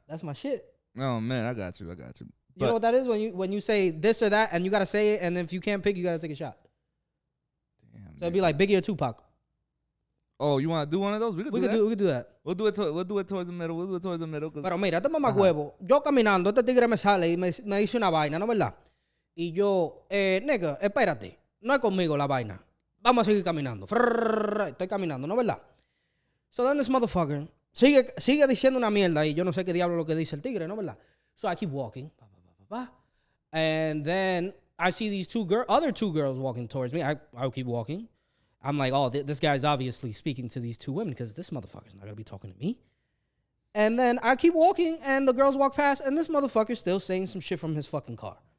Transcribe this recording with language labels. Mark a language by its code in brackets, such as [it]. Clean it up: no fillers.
[en] That's my shit. Oh man, I got you. You know what that is when you say this or that and you gotta say it, and if you can't pick, you gotta take a shot. Damn, So it'd be like Biggie or Tupac. Oh, you want to do one of those? We could do that. We'll do that. We'll do it towards the middle. [es] Pero mira, este mamagüevo. Yo caminando, este tigre me sale y me dice una vaina, ¿no verdad? Y yo, nigga, espérate. No es conmigo la vaina. Vamos a seguir caminando. Estoy caminando, ¿no verdad? [en] So then this motherfucker [es] sigue diciendo una mierda y yo no sé qué diablo lo que dice el tigre, ¿no verdad? [en] So I keep walking. And then I see these other two girls walking towards me. I'll keep walking. I'm like, oh, this guy's obviously speaking to these two women because this motherfucker's not going to be talking to me. And then I keep walking, and the girls walk past, and this motherfucker's still saying some shit from his fucking car.